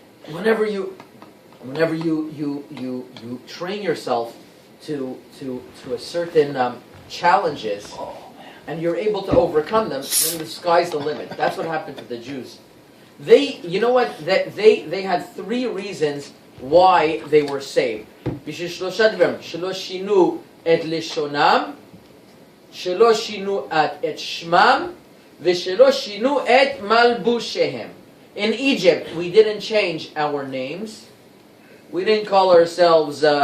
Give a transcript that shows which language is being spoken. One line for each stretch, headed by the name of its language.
English: Whenever you train yourself to a certain challenges, and you're able to overcome them, then the sky's the limit. That's what happened to the Jews. You know what? They had 3 reasons why they were saved.
Hebrew: שלא שינו את לשונם, שלא שינו את שמם, ושלא שינו את מלבושיהם.
English: In Egypt, we didn't change our names. We didn't call ourselves